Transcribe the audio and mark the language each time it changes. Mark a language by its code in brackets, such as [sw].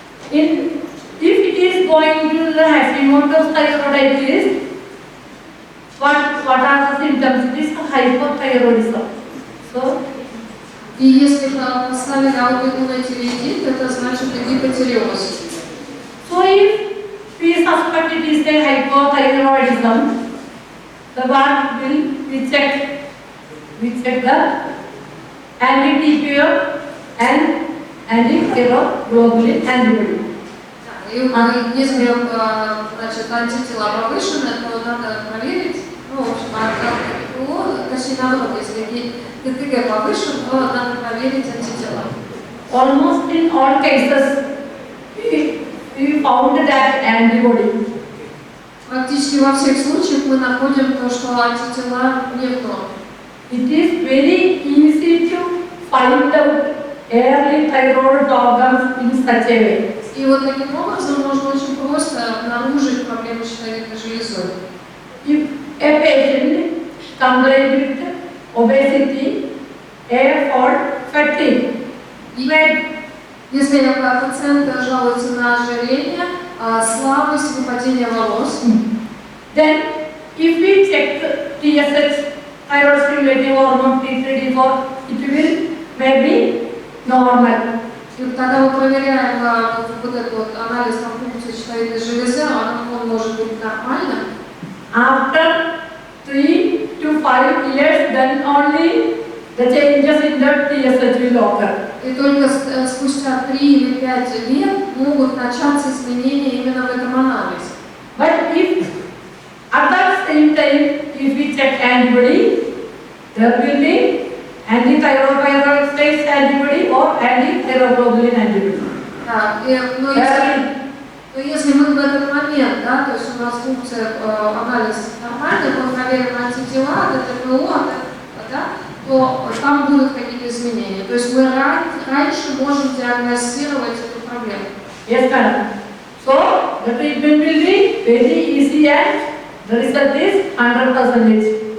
[en] If it is going to the Hashimoto's thyroiditis, what are the symptoms? It is hypothyroidism. So, [ru] И если поставили аутоиммунный тиреоидит, это значит гипотиреоз. [en] so if we suspect it is a hypothyroidism, the what will we check? We check the anti-TPO and anti-thyroglobulin antibody. [ru] И если значит, антитела повышены, то надо проверить, ну, в общем, точнее наоборот, если ТТГ повышен, то надо проверить антитела. [en] Almost in all cases, we found that antibody. [ru] Практически во всех случаях мы находим то, что антитела не в норме. [en] It is very easy to find out early thyroid problems in such a way. [ru] И вот таким образом можно очень просто обнаружить проблемы с щитовидной железой. [en] If a patient complains with obesity, or fatigue, [ru] Если пациент жалуется на ожирение, слабость, выпадение волос, [en] then if we check the TSH, thyroid stimulating hormone T3, T4, it will maybe normal. [ru] и когда мы проверяем вот этот вот анализ на функцию щитовидной железы, он может быть нормальным. [en] After 3 to 5 years, then only the changes in the TSH will occur. [ru] И только спустя 3 или 5 лет могут начаться изменения именно в этом анализе. [en] But if at that same time, if we check antibody, there will be anti-thyroid stage antibody or anti-thyroglobulin antibody. [ru] Да, но если мы в этот момент, да, то есть у нас функция анализа нормальная, мы проверим антитела, ТТПО, да, то там будут какие-то изменения. То есть мы раньше можем диагностировать эту проблему. [en] Yes, madam. So the treatment will be very easy and the result is 100%.